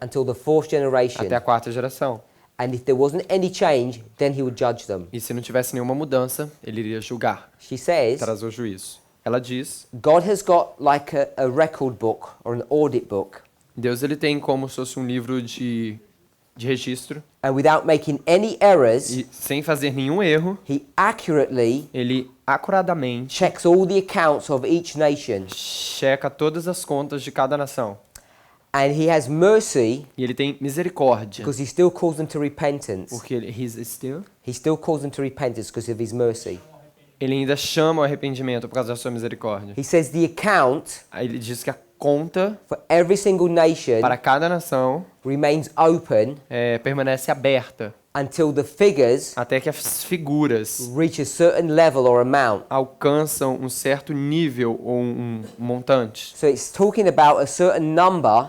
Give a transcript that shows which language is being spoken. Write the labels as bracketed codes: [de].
[en] until the fourth generation. [pt] até a quarta geração. [en] And if there wasn't any change, then he would judge them. [pt] E se não tivesse nenhuma mudança, ele iria julgar, [en] She says, [pt] trazer o juízo. Ela diz, [en] God has got like a record book or an audit book. [pt] Deus ele tem como se fosse um livro de registro. [en] And without making any errors, [pt] E sem fazer nenhum erro, [en] he accurately [pt] ele acuradamente [en] checks all the accounts of each nation. [pt] checa todas as contas de cada nação. [en] And he has mercy [pt] E ele tem misericórdia. [en] because he still calls them to repentance. [pt] Porque [en] he still He still calls them to repentance because of his mercy. [pt] Ele ainda chama o arrependimento por causa da sua misericórdia. [en] He says the account [pt] Aí ele diz que a conta [en] for every single nation [pt] para cada nação [en] remains open [pt] permanece aberta [en] until the figures [pt] até que as figuras [en] reach a certain level or amount. [pt] alcançam um certo nível ou um montante. [en] So it's talking about a certain number.